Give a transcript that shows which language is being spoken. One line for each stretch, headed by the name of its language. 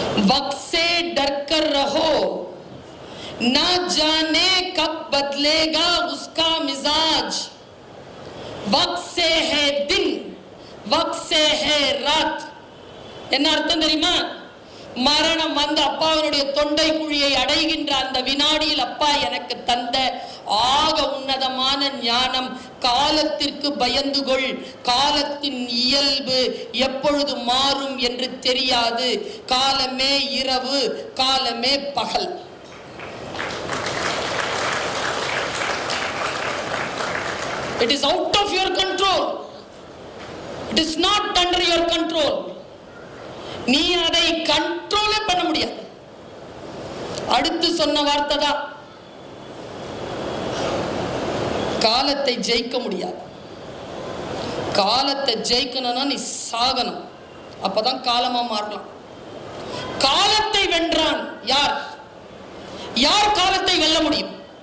Hindi: वक्त से डर कर रहो, ना जाने कब बदलेगा उसका मिजाज. वक्त से है दिन, वक्त से है रात.
Tamil: என்ன அர்த்தம் தெரியுமா? மரணம் அப்பாவுடைய தொண்டை குழியை அடைகின்ற அந்த வினாடியில் அப்பா எனக்கு தந்த ஆக உன்னதமான ஞானம், காலத்திற்கு பயந்து கொள், காலத்தின் இயல்பு எப்பொழுது மாறும் என்று தெரியாது, காலமே இரவு, காலமே பகல்.
English: It is out of your control. It is not under your control.
Tamil: நீ அதை கண்ட்ரோலே பண்ண முடியாது. அடுத்து சொன்ன வார்த்தை தான், காலத்தை ஜெயிக்க முடியாது. காலத்தை ஜெயிக்கணும்னா நீ சாகணும், அப்பதான் காலமா மாறலாம். காலத்தை வென்றான் யார்? யார் காலத்தை வெல்ல முடியும்?